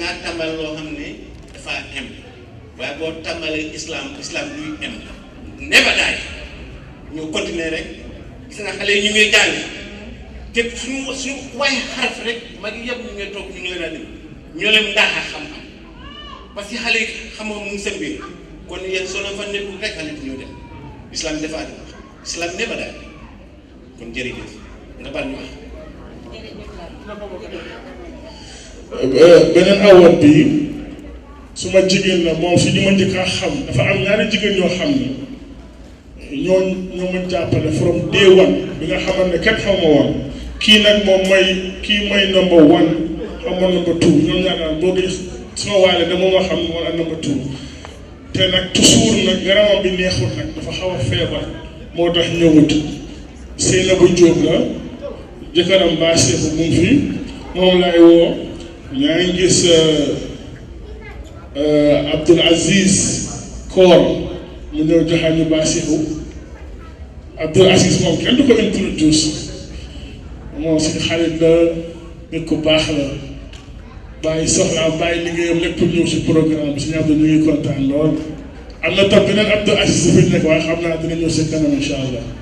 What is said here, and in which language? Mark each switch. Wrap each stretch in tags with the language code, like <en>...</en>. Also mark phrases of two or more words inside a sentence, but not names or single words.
<wo>dangaa tàmbal loo xam ne dafa am waaye boo tàmbalee islam duy am</wo> <en>never die</en> <wo>ñu continuer rek gis nga xale yi ñu ngi jàng te suñu waaye xaraf rek mag yi yëpp ñu ngi toog ñu ngi leen a dem ñoo leen ndaaxa xam-xam parce que xale yi xamoo mu ngi seen biir kon yéen soo leen fa nekkul rek xale yi ñoo dem islam dafa dem islam</wo> <en>never die</en> <wo>kon jërëjëf nga baal ñu wax. beneen award bi suma jigéen la moom si ñu ma njëkk a xam dafa am ñaari jigéen ñoo xam ne ñoo ma jàppale</wo> <en>from day one</en> <wo>bi nga xamante ne kenn xaw ma woon kii nag moom kii mooy</wo> <en>number one</en> <wo>xam ma</wo> <en>number two</en> <wo>ñoom ñaar naan boo gis suma waale dama ma xam ne moom ak</wo> <en>number two</en> <wo>te nag toujours nag yaramam bi neexul nag dafa xaw a feebar moo tax ñëwut Seynabou Diop la jëkkëram Ba Seeku mu ngi fi moom laay woo ñaa ngi gis Abdul Aziz Koor mu ñëw joxaat ñu Ba Seeku Abdul Aziz moom kenn du ko introduce moom suñu xarit la nit ku baax la bàyyi soxlaam bàyyi liggéeyam lépp pour ñëw si programme bi suñu Abdou ñu ngi kontaan lool am na tam beneen Abdul Aziz dafa nekk waaye xam naa dina ñëw si kanam</wo> <ar>إن شاء الله.</ar>